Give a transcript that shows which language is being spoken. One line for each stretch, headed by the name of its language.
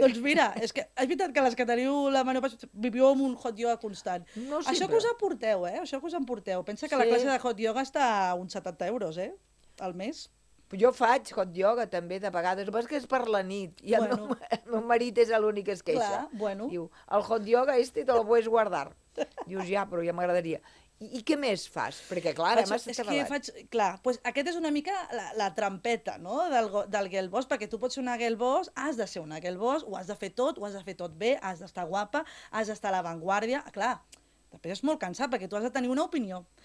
Catalan: Doncs mira, és que és veritat que les que teniu la menopausa viviu amb un hot yoga constant. No sempre. Això que us aporteu, Això que us emporteu. Pensa que sí. La classe de hot yoga està a uns 70 euros, al mes. Jo faig hot yoga també, de vegades, però és que és per la nit, i bueno. el meu marit és l'únic que es queixa. Clar, bueno.
Spanish: Diu, el hot yoga este te lo puedes guardar.
Catalan: Dius, ja, però ja m'agradaria. I què més fas? Perquè, clar, ara m'has acabat. Clar, doncs aquest és una mica la trampeta, no?, del gelbós, perquè tu pots ser una gelbós, has de ser una gelbós, ho has de fer tot bé, has d'estar guapa, has d'estar a l'avantguàrdia, clar... Després és molt cansat, perquè tu has de tenir una opinió.